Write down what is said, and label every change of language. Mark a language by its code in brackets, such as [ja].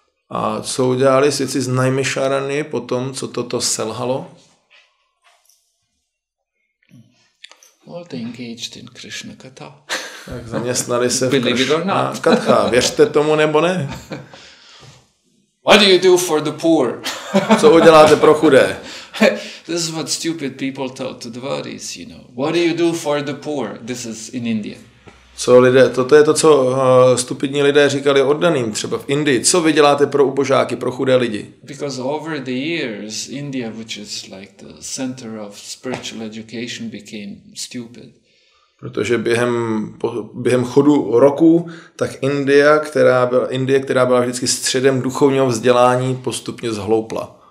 [cs] A co udělali svědci z Naimisharany po tom, co toto selhalo? [en] Well, they engaged in Krishna Katha. [cs] Tak zaměstnali se v Krishna Katha. Věřte tomu nebo ne? [en] What do you do for the poor? [cs] Co uděláte pro chudé? [en] This is what stupid people tell to devotees, you know. What do you do for the poor? This is in India. [cs] Toto je to, co stupidní lidé říkali oddaným, třeba v Indii. Co vy děláte pro ubožáky, pro chudé lidi? [en] Because over the years, India, which is like the center of spiritual education, became stupid. [cs] Protože během chodu roku, tak Indie, která byla vždycky středem duchovního vzdělání, postupně zhloupla.